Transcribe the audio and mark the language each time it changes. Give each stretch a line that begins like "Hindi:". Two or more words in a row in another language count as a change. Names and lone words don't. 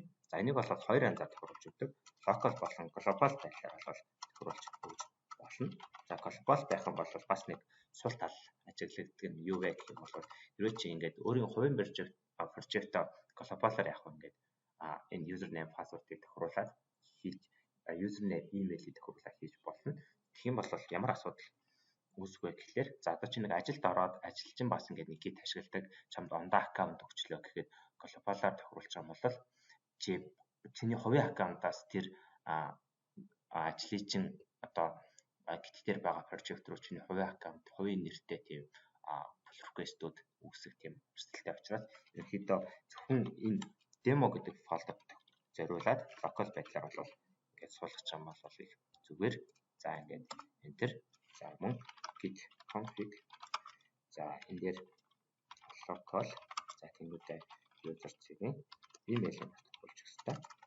Mongolian: За энийг бол хоёр анзаар тохируулж өгдөг. Local болон global байдлаар бол тохируулж өгч болно. За global байх юм бол бас нэг сул тал ажиглагддаг нь юу вэ гэх юм бол ерөө чи ингээд өөрийн хувийн project-о global-аар явах ингээд энэ
English: username password-
Mongolian: ыг тохируулаад хийж
English: username email-
Mongolian: ийг тохируулаад хийж болно. Тэгэх юм бол ямар асуудал үүсвэ гэхлээр за одоо чи нэг ажилд ороод ажилчин бас ингээд нэг git ашигладаг чамд ондоо аккаунт өгчлөө гэхэд global-аар тохируулж байгаа бол чиний хувийн аккаунтаас тэр ажлын чинь одоо git дээр байгаа project руу чиний хувийн аккаунт, хувийн нэртэй тийм
English: pull request-
Mongolian: ууд үүсэх тийм эрсдэлтэй учраас ерөнхийдөө зөвхөн энэ demo гэдэг фолдерт зориулаад local байдлаар бол ингээд суулгах юм бол их зүгээр. За ингээд enter за мөн
English: git config
Mongolian: за энэ дээр local за тэнгуүтэй user цэгийн email-ийг тохируулж өгөх хэрэгтэй.